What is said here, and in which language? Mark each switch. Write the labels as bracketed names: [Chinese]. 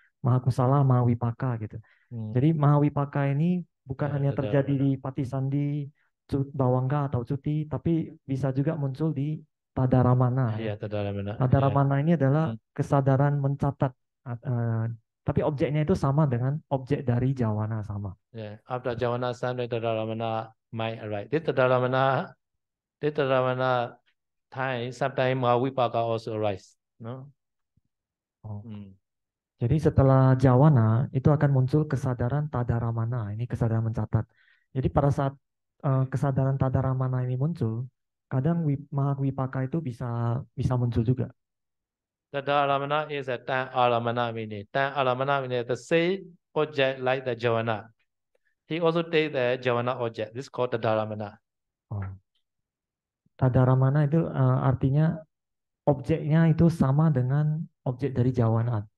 [Indonesian] Mahakusala, mahawipaka gitu. Jadi mahawipaka ini bukan hanya terjadi di Patisandi, Bawangga atau Cuti, tapi bisa juga muncul di Tadaramana. Ya, Tadaramana. Tadaramana ini adalah kesadaran mencatat. Tapi objeknya itu sama dengan objek dari Jawana sama. [English] Yeah, after Javana, some Tadaramana might arise. This Tadaramana time, sometimes Mahavipaka also arise. No? [Indonesian] Jadi setelah Jawana itu akan muncul kesadaran Tadaramana. Ini kesadaran mencatat. Jadi pada saat kesadaran Tadaramana ini muncul, kadang Mahawipaka itu bisa muncul juga. [English] Tadaramana is a tan alamana meaning. Tan alamana meaning the same object like the Javana. He also take the Javana object. This is called Tadaramana. [Indonesian] Tadaramana itu artinya objeknya itu sama dengan objek dari Jawana.